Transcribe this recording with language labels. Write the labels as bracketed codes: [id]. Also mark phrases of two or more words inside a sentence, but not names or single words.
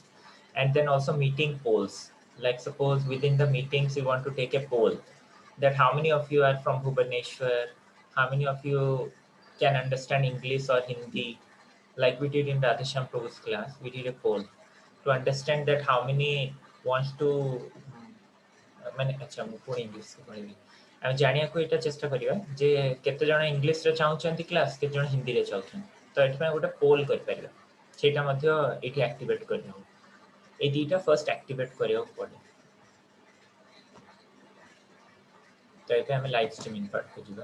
[en] And then also meeting polls. Like suppose within the meetings you want to take a poll that how many of you are from Bhubaneswar, how many of you can understand English or Hindi. Like we did in Radhesham Prabhu's class, we did a poll to understand that how many wants to [or] ମାନେ ଆଚ୍ଛା ମୁଁ ପୁଣି ଇଂଲିଶରେ କହିବି। ଆମେ ଜାଣିବାକୁ ଏଇଟା ଚେଷ୍ଟା କରିବା ଯେ କେତେ ଜଣ ଇଂଲିଶରେ ଚାହୁଁଛନ୍ତି କ୍ଲାସ୍, କେତେ ଜଣ ହିନ୍ଦୀରେ ଚାହୁଁଛନ୍ତି। ତ ଏଥିପାଇଁ ଗୋଟେ ପୋଲ୍ କରିପାରିବା, ସେଇଟା ମଧ୍ୟ ଏଇଠି ଆକ୍ଟିଭେଟ୍ କରିହେବ। ଏଇ ଦୁଇଟା [en] first activate [or] କରିବାକୁ ପଡ଼େ। ତ ଏବେ ଆମେ [en] live streaming partକୁ [or] ଯିବା।